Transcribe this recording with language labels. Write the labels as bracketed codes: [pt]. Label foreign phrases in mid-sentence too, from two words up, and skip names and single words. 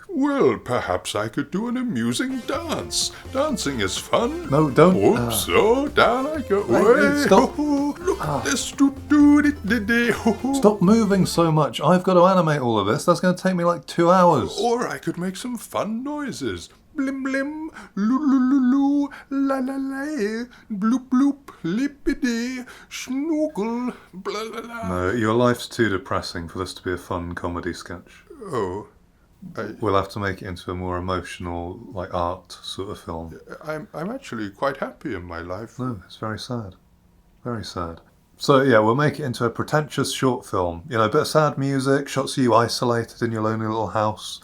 [en] Well, perhaps I could do an amusing dance. Dancing is fun. No, don't... Oops, down I go. Hey, stop. Look at this. Stop moving so much. I've got to animate all of this. That's going to take me like 2 hours. Or I could make some fun noises. Blim blim, loo loo loo loo, la la la, bloop bloop, lippity, schnookle, blah la la. No, your life's too depressing for this to be a fun comedy sketch. Oh, We'll have to make it into a more emotional, like art sort of film. I'm actually quite happy in my life. No, it's very sad. Very sad. So yeah, we'll make it into a pretentious short film. You know, a bit of sad music, shots of you isolated in your lonely little house.